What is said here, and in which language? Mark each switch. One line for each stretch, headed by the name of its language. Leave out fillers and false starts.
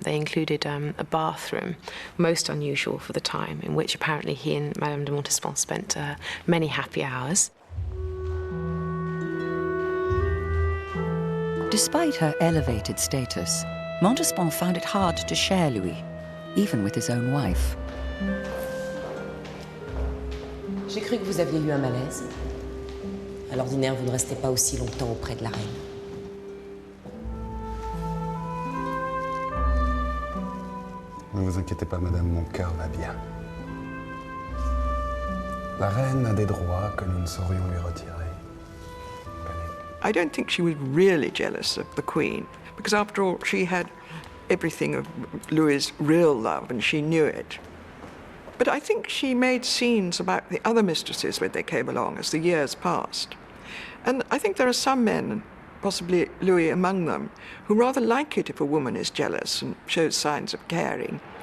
English: They included a bathroom, most unusual for the time, in which apparently he and Madame de Montespan spent many happy hours. Despite her elevated status, Montespan found it hard to share Louis, even with his own wife.
French: J'ai cru que vous aviez eu un malaise. À l'ordinaire, vous ne restez pas aussi longtemps auprès de la reine. Ne vous inquiétez pas, madame, mon cœur va bien. La reine a des droits que nous ne saurions lui retirer.
English: I don't think she was really jealous of the Queen, because after all, she had everything of Louis's real love, and she knew it. But I think she made scenes about the other mistresses when they came along as the years passed. And I think there are some men, possibly Louis among them, who rather like it if a woman is jealous and shows signs of caring.